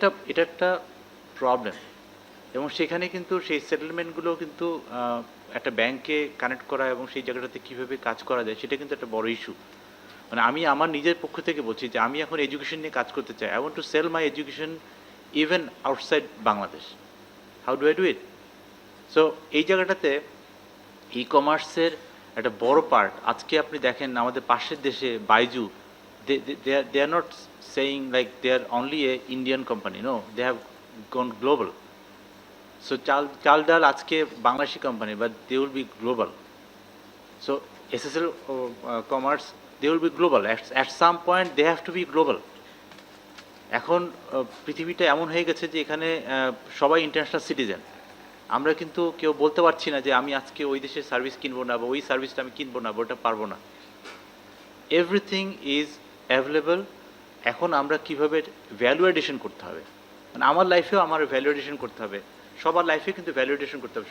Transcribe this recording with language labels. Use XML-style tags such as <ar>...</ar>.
<bn>এটা একটা প্রবলেম, এবং সেখানে কিন্তু সেই সেটেলমেন্টগুলো কিন্তু একটা ব্যাংকে কানেক্ট করা এবং সেই জায়গাটাতে কীভাবে কাজ করা যায় সেটা কিন্তু একটা বড় ইস্যু। মানে আমি আমার নিজের পক্ষ থেকে বলছি যে আমি এখন এডুকেশন নিয়ে কাজ করতে চাই।</bn> <en>I want to sell my education even outside Bangladesh. How do I do it?</en> <bn>So এই জায়গাটাতে ই কমার্সের একটা বড় পার্ট। আজকে আপনি দেখেন আমাদের পাশের দেশে Baiju,</bn> <en>they are not saying like they are only a Indian company. No, they have gone global. So Chal Dal</en> <bn>আজকে Bangladeshi company,</bn> <en>but they will be global. So SSL Commerce, they will be global. At some point they have to be global.</en> <bn>এখন পৃথিবীটা এমন হয়ে গেছে যে এখানে সবাই international citizen. আমরা কিন্তু কেউ বলতে পারছি না যে আমি আজকে ওই দেশের সার্ভিস কিনবো না বা ওই সার্ভিসটা আমি কিনবো না, ওটা পারবো না।</bn> <en>Everything is available.</en> <bn>এখন আমরা কীভাবে ভ্যালু অ্যাডিশন করতে হবে, মানে আমার লাইফেও আমার ভ্যালু অ্যাডিশন করতে হবে, সবার লাইফে কিন্তু ভ্যালু অ্যাডিশন করতে হবে।</bn>